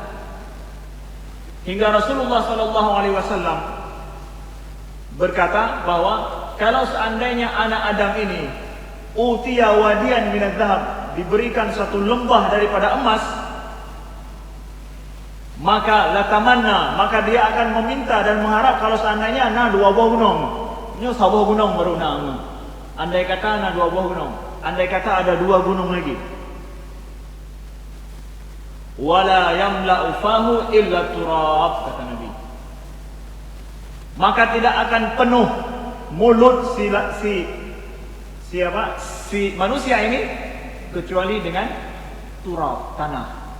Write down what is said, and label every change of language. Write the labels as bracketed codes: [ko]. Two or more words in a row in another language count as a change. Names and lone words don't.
[id] Hingga Rasulullah SAW berkata bahwa kalau seandainya anak Adam ini [ar] أوتي واديا من الذهب, [id] diberikan satu lembah daripada emas, maka latamanna, maka dia akan meminta dan mengharap kalau seandainya na 2 buah gunung, nyo sabuh gunung baru na. Andai kata ada 2 buah gunung, andai kata ada 2 gunung lagi. [ar] ولا يملأ فاه إلا التراب, [id] kata Nabi. Maka tidak akan penuh mulut si manusia ini kecuali dengan turab, tanah.